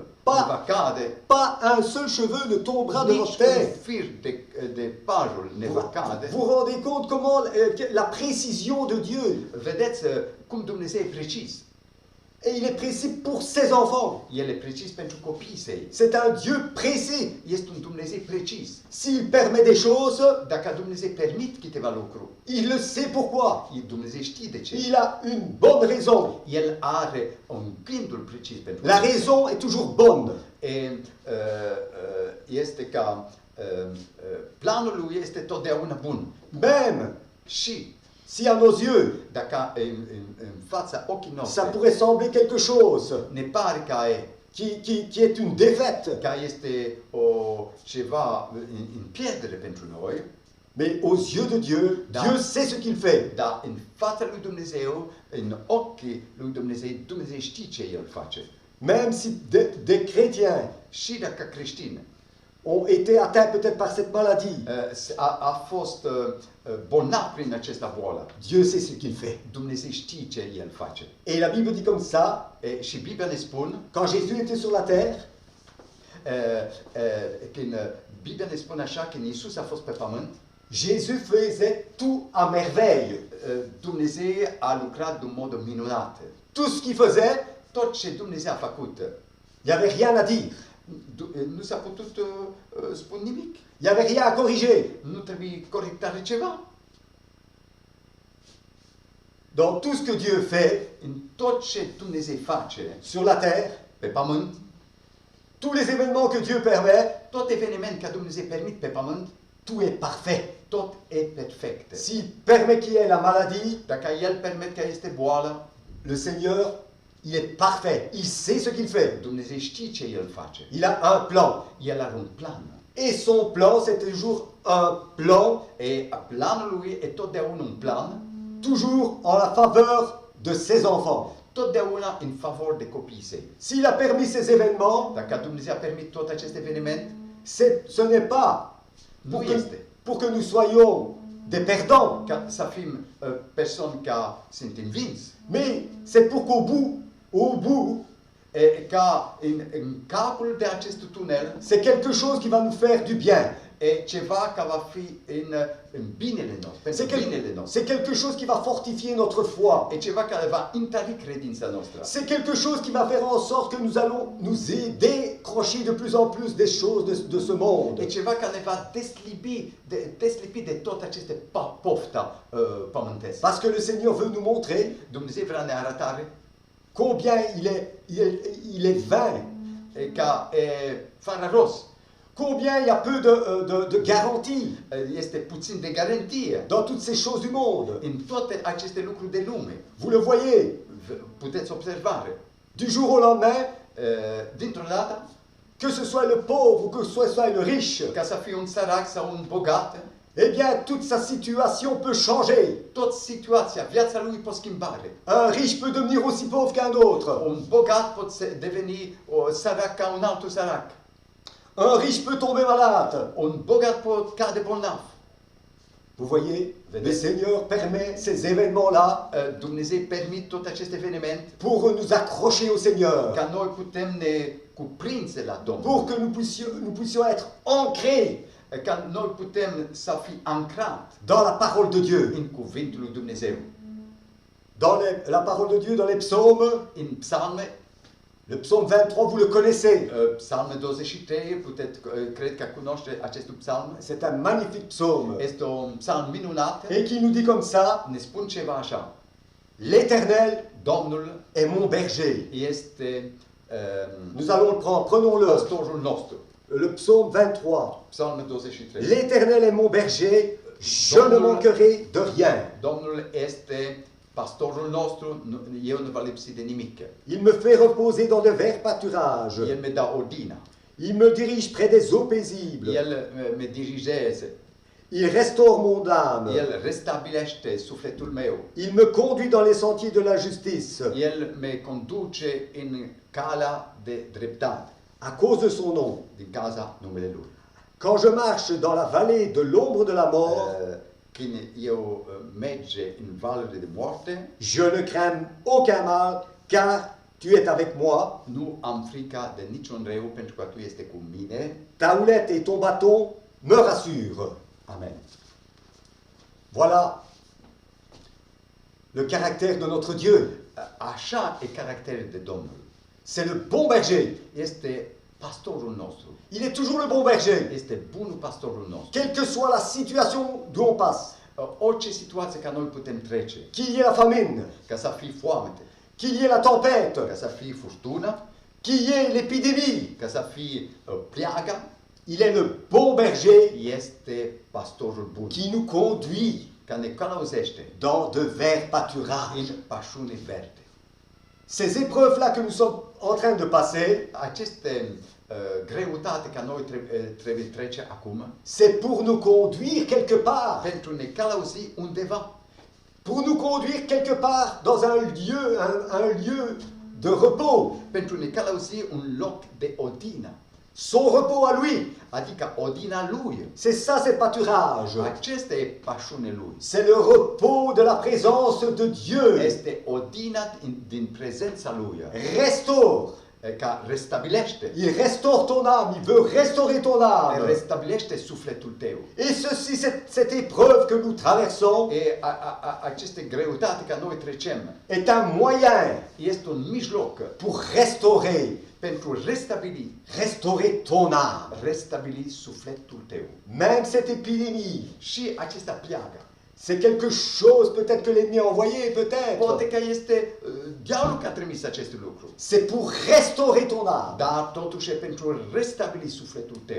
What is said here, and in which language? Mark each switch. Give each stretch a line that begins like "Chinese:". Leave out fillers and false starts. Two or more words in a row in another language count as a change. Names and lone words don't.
French: Pa.
Romanian: nu va cade,
French: Pas un seul cheveu ne tombera de
Romanian: nici
French: votre
Romanian: un
French: tête.
Romanian: fir de părul ne va cade.
French: Vous vous rendez compte comment la précision de Dieu,
Romanian: Vedeți cum Dumnezeu e precis.
French: et il est précis pour ses enfants.
Romanian: El e precis pentru copiii săi.
French: C'est un Dieu précis.
Romanian: Este un Dumnezeu precis.
French: S'il permet des choses,
Romanian: Dacă Dumnezeu permit câteva lucruri,
French: il le sait pourquoi.
Romanian: Dumnezeu știe de ce.
French: Il a une bonne raison.
Romanian: El are un gândul precis pentru
French: La raison est toujours bonne.
Romanian: Este ca planul lui este totdeauna bun.
French: Même
Romanian: Și
French: si à nos yeux,
Romanian: dacă în fața ochii
French: ça
Romanian: noștri
French: pourrait sembler quelque chose
Romanian: ne pare că
French: qui est une défaite,
Romanian: este ceva în pierdere pentru noi,
French: mais aux yeux de Dieu,
Romanian: Da.
French: Dieu sait ce qu'il fait.
Romanian: dar în fața lui Dumnezeu, în ochii lui Dumnezeu, Dumnezeu știe ce El face.
French: Même si des chrétiens
Romanian: Și dacă creștini
French: ont été atteints peut-être par cette maladie,
Romanian: a fost bolnav prin această boală,
French: Dieu sait ce qu'il fait.
Romanian: Dumnezeu știe ce El face.
French: Et la Bible dit comme ça,
Romanian: Și Biblia ne spune,
French: quand Jésus était sur la terre,
Romanian: când Biblia ne spune așa, când Iisus a fost pe pământ,
French: Jésus faisait tout à merveille.
Romanian: Dumnezeu a lucrat de un mod minunat.
French: Tout ce qu'il faisait,
Romanian: Tot ce Dumnezeu a făcut,
French: il n'y avait rien à dire.
Romanian: nu s-a putut spune nimic.
French: Il n'y avait rien à corriger.
Romanian: Nu trebuie corectare ceva.
French: Dans tout ce que Dieu fait
Romanian: În tot ce Dumnezeu face
French: sur la terre,
Romanian: pe pământ,
French: tous les événements que Dieu permet,
Romanian: tot eveniment ca Dumnezeu permit pe pământ,
French: tout est parfait.
Romanian: tot e perfect.
French: S'il permet qu'il y ait la maladie,
Romanian: Dacă El permite că este boală,
French: le Seigneur Il est parfait. Il sait ce qu'il fait.
Romanian: Dumnezeu știe ce El face.
French: Il a un plan.
Romanian: El are un plan.
French: Et son plan, c'est toujours un plan,
Romanian: E planul lui e totdeauna un plan,
French: toujours en la faveur de ses enfants.
Romanian: totdeauna în favor de copiii săi.
French: S'il a permis ces événements,
Romanian: Dacă Dumnezeu a permis tot acest eveniment,
French: ce n'est pas
Romanian: nu este
French: pour que nous soyons des perdants,
Romanian: ca să fim persoane ca sunt învinți,
French: mais c'est pour qu'au bout,
Romanian: ca în capul de acest tunel
French: c'est quelque chose qui va nous faire du bien.
Romanian: e ceva care va fi în binele nostru, pentru binele nostru.
French: C'est quelque chose qui va fortifier notre foi.
Romanian: E ceva care va întări credința noastră.
French: C'est quelque chose qui va faire en sorte que nous allons nous décrocher de plus en plus des choses de ce monde.
Romanian: E ceva care ne va deslipi de tot aceste pofta pământesc.
French: Parce que le Seigneur veut nous montrer
Romanian: Dumnezeu vrea ne arătare
French: combien il est vain,
Romanian: ca fără rost.
French: combien il y a peu de garanties
Romanian: Este puțin de garantie
French: dans toutes ces choses du monde.
Romanian: în toate aceste lucruri de lume.
French: Vous le voyez,
Romanian: Puteți observa,
French: du jour au lendemain,
Romanian: dintr-o dată,
French: que ce soit le pauvre ou que ce soit le riche,
Romanian: ca să fii un sărac sau un bogat,
French: eh bien, toute sa situation peut changer.
Romanian: tot situația, viața lui poate schimbare.
French: Un riche peut devenir aussi pauvre qu'un autre.
Romanian: Un bogat poate deveni sărac ca un altul sărac.
French: Un riche peut tomber malade.
Romanian: Un bogat poate cade bolnav.
French: Vous voyez, le
Romanian: Vedeți?
French: Seigneur permet ces événements-là
Romanian: Dumnezeu permit tot acest eveniment
French: pour nous accrocher au Seigneur,
Romanian: ca noi putem ne cuprinse la Domnul.
French: pour que nous puissions être ancrés
Romanian: Ca noi putem să fim ancrat
French: dans la parole de Dieu.
Romanian: în cuvântul lui Dumnezeu.
French: Dans la parole de Dieu, dans les psaumes,
Romanian: În psalme,
French: le psaume 23, vous le connaissez.
Romanian: psalme 23, cred că cunoaște acest psalm.
French: C'est un magnifique psaume.
Romanian: Este un psalm minunat.
French: Et qui nous dit comme ça,
Romanian: Ne spun ceva așa.
French: l'Éternel
Romanian: Domnul
French: est mon berger.
Romanian: este
French: Nous allons le prendre, prenons-le.
Romanian: pastorul nostru.
French: Le psaume 23.
Romanian: Psalm 23.
French: L'Éternel est mon berger, je ne manquerai de rien.
Romanian: Domnul este pastorul nostru, eu nu va lipsi de nimic.
French: Il me fait reposer dans de verts pâturages.
Romanian: El me dă odină.
French: Il me dirige près des eaux paisibles.
Romanian: El me dirigează.
French: Il restaure mon âme.
Romanian: El restabilește sufletul meu.
French: Il me conduit dans les sentiers de la justice.
Romanian: El me conduce în calea de dreptate,
French: À cause de son nom.
Romanian: din cauza numele Lui.
French: Quand je marche dans la vallée de l'ombre de la mort,
Romanian: Când eu merge în valurile de moarte,
French: je ne crains aucun mal, car tu es avec moi.
Romanian: nu am frica de niciun rău, pentru că Tu este cu mine.
French: Ta houlette et ton bâton me rassurent. Amen. Voilà le caractère de notre Dieu.
Romanian: Așa e caracterul de Domnul.
French: C'est le bon berger.
Romanian: Este pastorul nostru.
French: Il est toujours le bon berger.
Romanian: Este bunul pastorul nostru.
French: Quelle que soit la situation d'où on passe,
Romanian: Orice situație ca noi putem trece,
French: qu'il y ait la famine,
Romanian: ca să fie foamete,
French: qu'il y ait la tempête,
Romanian: ca să fie furtună,
French: qu'il y ait l'épidémie,
Romanian: ca să fie pliaga,
French: il est le bon berger
Romanian: este pastorul bun,
French: qui nous conduit
Romanian: care ne călăuzește
French: dans de verts pâturages.
Romanian: în pașune verde.
French: Ces épreuves-là que nous sommes en train de passer,
Romanian: Aceste greutate ca noi trebuie trece acum,
French: c'est pour nous conduire quelque part,
Romanian: pentru ne călăuzi undeva,
French: pour nous conduire quelque part dans un lieu de repos,
Romanian: pentru ne călăuzi un loc de odină,
French: son repos à lui.
Romanian: adică odina Lui.
French: C'est ça, ces pâturages.
Romanian: Acesta e pașune Lui.
French: C'est le repos de la présence de Dieu.
Romanian: Este odina din prezența Lui,
French: Restaure.
Romanian: ca restabilește.
French: Il restaure ton âme, il veut restaurer ton âme.
Romanian: Restabilește sufletul tău.
French: Et ceci, cette épreuve que nous traversons,
Romanian: E aceste greutate ca noi trecem
French: est un moyen
Romanian: este un mijloc
French: pour restaurer,
Romanian: pentru
French: restaurer ton âme.
Romanian: restabili sufletul tău.
French: Même cette épidémie,
Romanian: Și acesta pliagă.
French: c'est quelque chose peut-être que l'ennemi a envoyé, peut-être.
Romanian: Poate că este diavolul care a trimis acest lucru.
French: C'est pour restaurer ton âme.
Romanian: Dar totuși e pentru restabili sufletul tău.